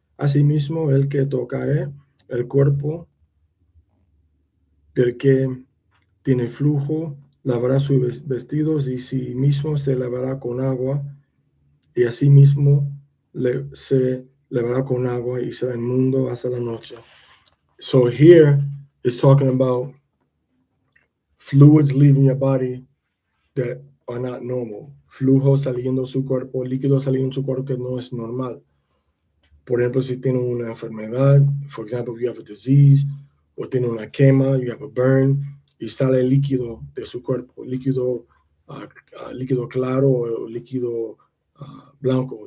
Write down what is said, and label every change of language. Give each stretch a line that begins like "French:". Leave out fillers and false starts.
Spanish: Asimismo, el que tocare el cuerpo del que tiene flujo lavará sus vestidos y sí mismo se lavará con agua y asimismo se lavará con agua y será inmundo hasta la noche.
English: So here it's talking about fluids leaving your body that are not normal.
Spanish: Flujo saliendo de su cuerpo, líquido saliendo de su cuerpo que no es normal. Por ejemplo, si tiene una enfermedad,
English: for example, if you have a disease,
Spanish: o tiene una quema,
English: you have a burn,
Spanish: y sale líquido de su cuerpo, líquido claro o líquido blanco.